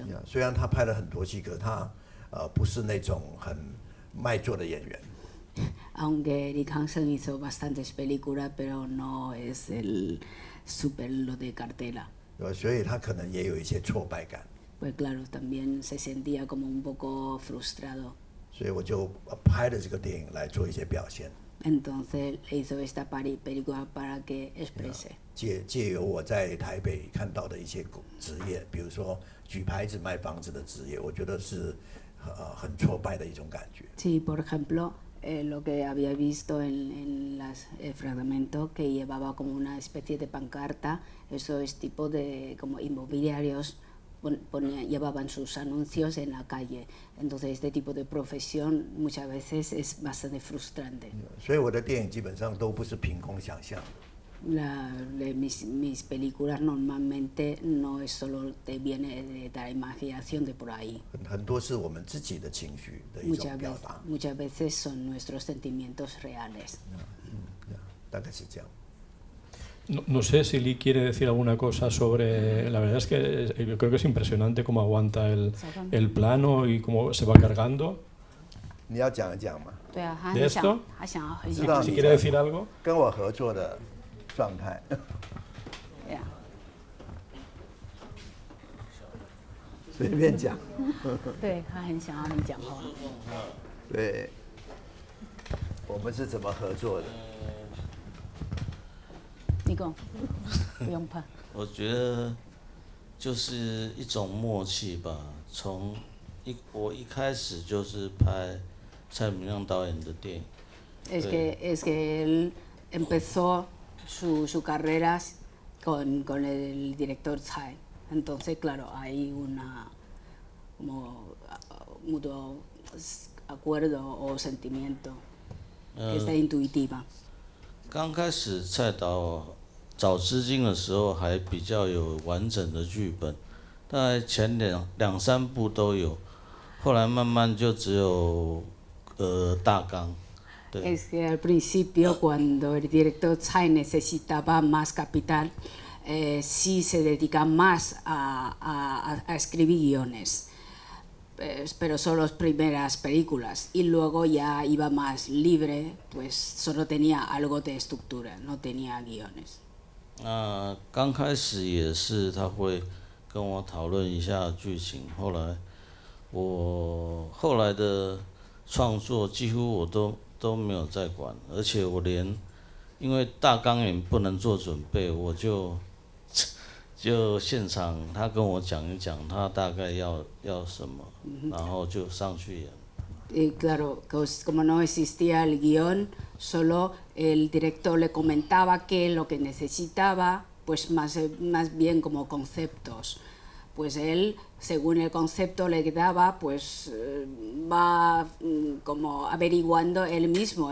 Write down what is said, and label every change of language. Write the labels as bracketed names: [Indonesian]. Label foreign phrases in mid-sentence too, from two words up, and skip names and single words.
[Chinese] 虽然他拍了很多戏，可他不是那种很卖座的演员。 [Spanish] aunque Eric Hansen hizo bastantes películas, pero no es el super lo de cartera. [Chinese] 所以他可能也有一些挫败感。 [Spanish] Pues claro, también se sentía como un poco frustrado. [Chinese] 所以我就拍了这个电影来做一些表现。 [Spanish] Entonces hizo esta película para que exprese. [Chinese] 借由我在台北看到的一些职业，比如说举牌子卖房子的职业，我觉得是很挫败的一种感觉。 [Spanish] Sí, por ejemplo, lo que había visto en el fragmento que llevaba como una especie de pancarta, eso es tipo de como inmobiliarios. Llevaban sus anuncios en la calle. Entonces este tipo de profesión muchas veces es bastante frustrante. [Chinese] 所以我的电影基本上都不是凭空想象的。 [Spanish] Mis películas normalmente no es solo te viene de la imaginación de por ahí. [Chinese] 很多是我们自己的情绪的一种表达。 [Spanish] Muchas veces son nuestros sentimientos reales. [Chinese] 大概是这样。 [Spanish] No sé si Lee quiere decir alguna cosa sobre... La verdad es que yo creo que es impresionante cómo aguanta el plano y cómo se va cargando. [Chinese] 你要讲一讲嘛？ [Spanish] ¿De esto? [Chinese] 知道 [Spanish] Si quiere decir algo. [Chinese] 跟我合作的状态。随便讲。对，他很想要你讲话。对，我们是怎么合作的？你讲，不用怕。我觉得就是一种默契吧。我一开始就是拍蔡明亮导演的电影。 [Spanish] Es que él empezó su carrera con el director Tsai. Entonces, claro, hay una como mutuo acuerdo o sentimiento que está intuitiva. [Chinese] 刚开始蔡导找资金的时候还比较有完整的剧本，大概前两三部都有，后来慢慢就只有大纲。对。 [Spanish] Es que al principio cuando el director Tsai necesitaba más capital, sí se dedica más a escribir guiones. Pero son las primeras películas y luego ya iba más libre, pues solo tenía algo de estructura, no tenía guiones. [Chinese] 刚开始也是他会跟我讨论一下剧情，后来的创作几乎我都没有再管，而且我连因为大纲也不能做准备，我就现场他跟我讲一讲他大概要什么，然后就上去演。 [Spanish] Y claro, como no existía el guión, solo el director le comentaba qué es lo que necesitaba, pues más bien como conceptos. Pues él, según el concepto le daba, pues va como averiguando él mismo.